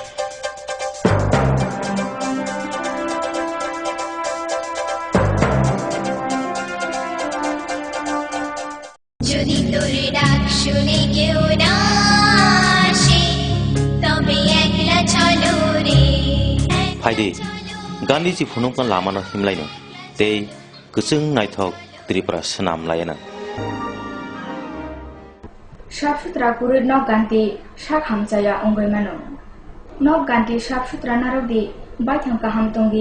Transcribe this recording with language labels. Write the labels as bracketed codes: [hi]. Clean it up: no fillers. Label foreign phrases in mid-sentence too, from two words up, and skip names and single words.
[bn] যদি তোর ডাক শুনে কেউ না আসে তবে একলা চলো রে। [trp] फाइदे गान्धीजी फुनुंखान लामानो हिमलायनो तै गोजों नायथक त्रिपुरा सोनामलायना साफसुथरा कुरुद नक गान्धी साक हामजाया अंगैमानो नक गान्धी साफसुथरा नारकदी बाइथां काहाम तंगी